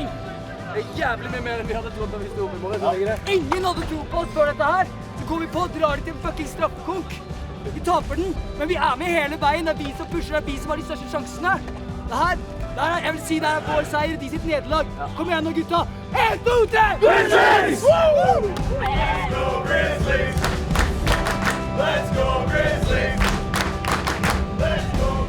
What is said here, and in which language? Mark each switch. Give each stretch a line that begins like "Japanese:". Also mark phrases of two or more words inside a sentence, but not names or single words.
Norwegian: Det er jævlig mye mer enn vi hadde trodd da vi stod oppe i mål. Ingen hadde tro på oss før dette her. Så går vi på og drar det til en fucking straffekonk. Vi taper den, men vi er med hele veien. Det er vi som pusher, det er vi som har de største sjansene. Jeg vil si det er vår seier, de sitt nederlag. Kom igjen nå, gutta. 1, 2, 3!
English: Grizzlies! Let's go, Grizzlies! Let's go, Grizzlies! Let's go!